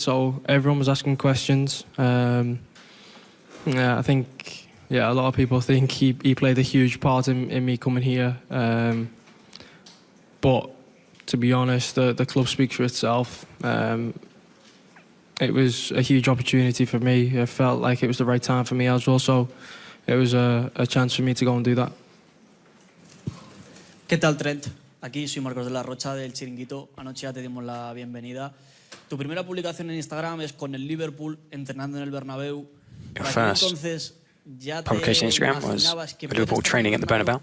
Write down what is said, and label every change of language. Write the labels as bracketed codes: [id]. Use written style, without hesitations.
[en] So everyone was asking questions. Yeah, I think a lot of people think he played a huge part in me coming here. But to be honest, the club speaks for itself. It was a huge opportunity for me. I felt like it was the right time for me as well. So it was a chance for me to go and do that. [es] ¿Qué tal, Trent? Aquí soy Marcos de la Rocha del Chiringuito. Anoche ya te dimos la bienvenida. Tu primera publicación en Instagram es con el Liverpool entrenando en el Bernabéu. [en] Your first publication on Instagram was Liverpool training at the Bernabéu.